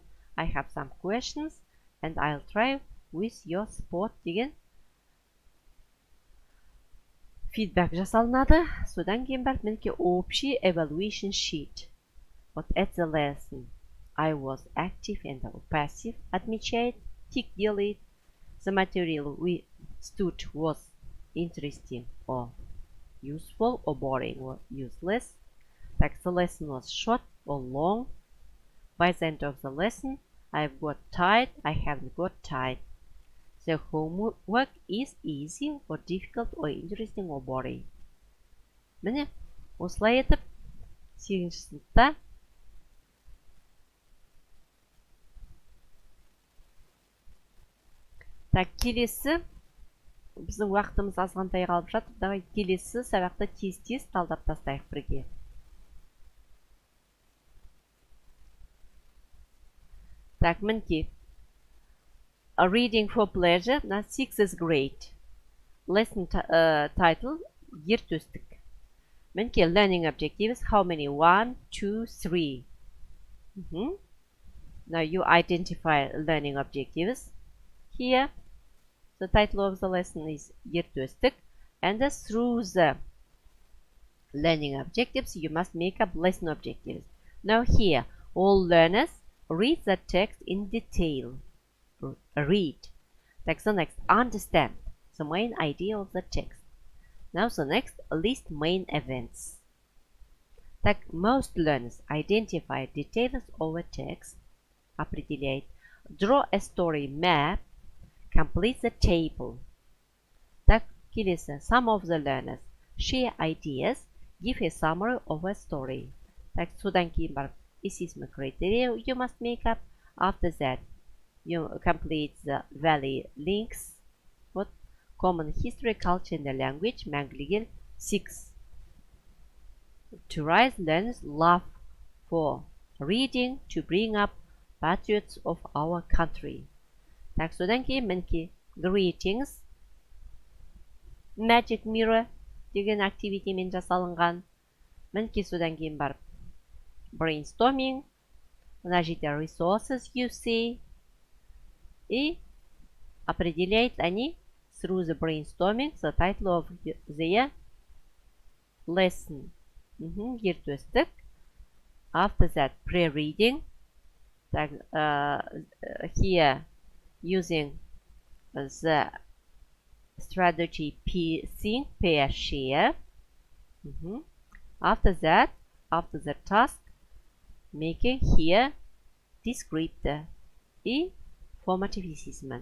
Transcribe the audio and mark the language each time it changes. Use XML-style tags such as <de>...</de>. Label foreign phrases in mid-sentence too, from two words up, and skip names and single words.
<en>I have some questions and I'll try with your support</en> <kk>деген feedback жасалынады. Содан кейін бар мінекей общий</kk> <en>evaluation sheet. Вот at the lesson I was active and passive.</en> <ru>Отмечает, тик делает.</ru> <en>The material we stood was interesting or useful or boring or useless. Так, the lesson was short or long. By the end of the lesson, I've got tired, I haven't got tired. The homework is easy or difficult or interesting or boring.</en> <kk>Міне, осылай етіп, 8-ші сыныпта Так, келесі, біздің уақытымыз азғантай қалып жатыр. Давай келесі сабақты тез-тез талдап тастайық бірге. Так, мінекей.</kk> <en>A reading for pleasure. Now 6th grade. Lesson title. Ер төстік. Мінекей learning objectives. How many? 1, 2, 3. Now you identify learning objectives. Here, the title of the lesson is Ер төстік. And through the learning objectives, you must make up lesson objectives. Now here, all learners read the text in detail. Read. Text the next. Understand the main idea of the text. Now the next. List main events. Так, most learners identify details of a text. Определяет. Draw a story map. Complete the table.</en> <kk>Так, келесі.</kk> <en>Some of the learners share ideas. Give a summary of a story.</en> <kk>Так, содан кейін бар.</kk> <en>Assessment criteria you must make up. After that, you complete the valley links. What? Common history, culture, and the language.</en> <kk>Мәңгілген 6.</kk> <en>To raise learners' love for reading, to bring up patriots of our country.</en> <kk>Так, содан кейін мінекей greetings.</kk> <en>Magic mirror</en> <kk>деген активитимен жасалынған. Мінекей содан кейін бар brainstorming. Мына жерде</kk> <en>resources you see.</en> <ru>И определяет они</ru> <en>through the brainstorming the title of their lesson. Ер төстік. After that, pre-reading. Here, using the strategy think, pair, share. After that, after the task, making here descriptor и formative assessment.</en>